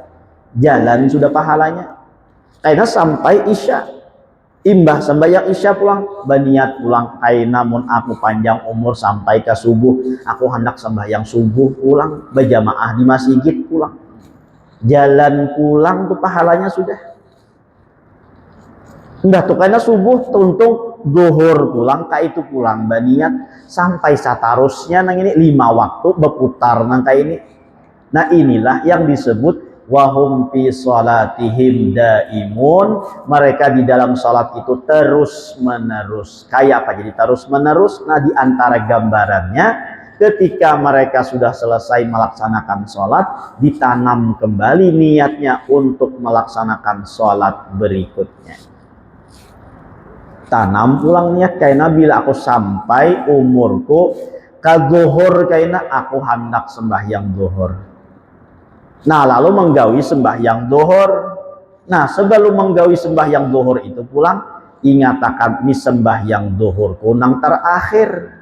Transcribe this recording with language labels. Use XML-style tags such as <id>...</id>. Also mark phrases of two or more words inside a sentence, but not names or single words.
<bjn>Jalan sudah pahalanya karena sampai isya imbah sembahyang isya pulang berniat pulang kayak namun aku panjang umur sampai ke subuh aku hendak sembahyang subuh pulang berjamaah di masjid pulang jalan pulang tuh pahalanya sudah tuh karena subuh tuntung zuhur pulang kayak itu pulang berniat sampai seterusnya nang ini 5 waktu berputar nang kayak ini.</bjn> <id>Nah inilah yang disebut</id> <ar>وهم في صلاتهم دائمون,</ar> <id>mereka di dalam sholat itu terus menerus. Kayak apa jadi terus menerus? Nah di antara gambarannya ketika mereka sudah selesai melaksanakan sholat, ditanam kembali niatnya untuk melaksanakan sholat berikutnya.</id> <bjn>tanam pulang niat kaina bila aku sampai umurku ka zuhur kaina aku hendak sembahyang zuhur. Nah lalu menggawi sembahyang zuhur. Nah sebelum menggawi sembahyang zuhur itu pulang ingatakan ni sembahyang zuhurku nang terakhir.</bjn>